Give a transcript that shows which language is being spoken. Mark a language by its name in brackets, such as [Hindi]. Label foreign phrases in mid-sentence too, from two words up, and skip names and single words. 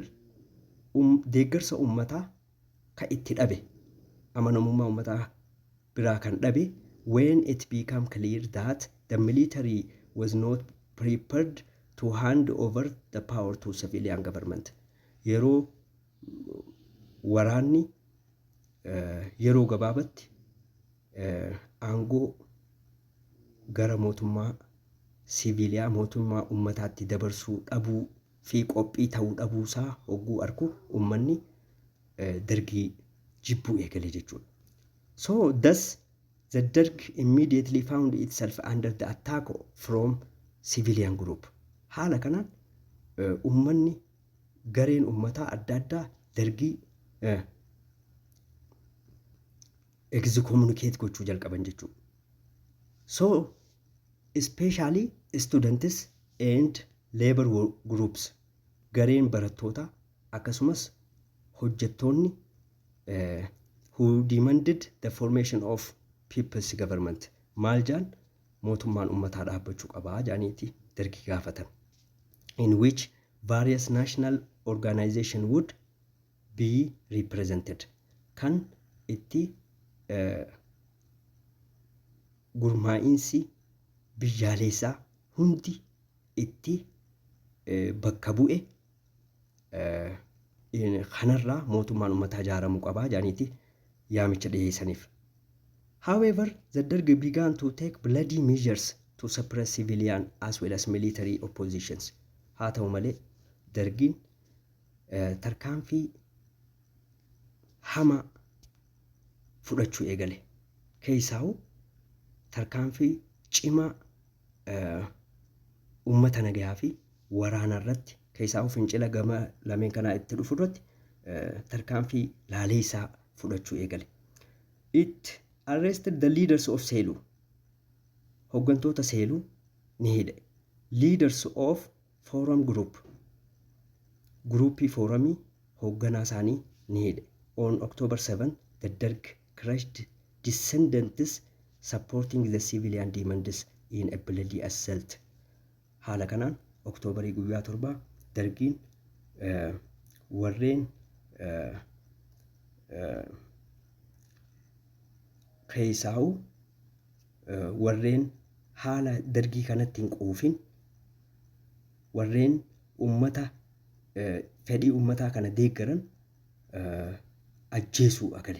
[Oromo] Deeggarsa ummataa ka itti dhabe, amanamummaa ummataa biraa kan dhabe [English] when it became clear that the military was not prepared to hand over the power to civilian government. [Oromo] Yeroo waraanni yeroo gabaabatti aangoo gara mootummaa siviiliyaa mootummaa ummataatti dabarsuu dhabuu fi qophii ta'uu dhabuusaa hogguu arku ummanni Dergii jibbuu eegale jechuudha. [English] So thus the Derg immediately found itself under the attack from civilian group. [Oromo] Haala kanaan ummanni gareen ummataa adda addaa Dergii excommunicate gochuu jalqaban jechuudha. [English] So especially students and labor groups, [Oromo] gareen barattoota akkasumas hojjettoonni [English] who demanded the formation of people's government. [Oromo] Maal jaan mootummaan ummataa dhaabbachuu qabaa jaaniiti Dergii gaafatan. [English] In which various national organization would be represented. [Oromo] Kan itti gurmaa'insi biyyaalessaa hundi itti bakka bu'e kanarraa mootummaan ummataa ijaaramuu qabaa jaaniiti yaamicha dhiyeessaniif. [English] However, the Derg began to take bloody measures to suppress civilian as well as military oppositions. [Oromo] Haa ta'u malee Dergiin tarkaanfii hama fudhachuu eegale. Keessaa'u tarkaanfii cimaa uummata nagayaa fi waraana irratti keessaa'u fincila gama lameen kanaa itti dhufu irratti tarkaanfii laaleessaa fudhachuu eegale. [English] It arrested the leaders of Seeluu. [Oromo] Hooggantoota Seeluu ni hidhe. [English] Leaders of Forum Group. [Oromo] Gruupii Foorumii hoogganaa isaanii ni hidhe. [English] On October 7, the Derg crushed dissidents supporting the civilian demands in a bloody assault. [Oromo] Haala kanaan Oktoobarii guyyaa 7 Dergiin warreen keessaa'u warreen haala Dergii kanatti hin quufin warreen ummata fedhii ummataa kana deeggaran ajjeesuu eegale.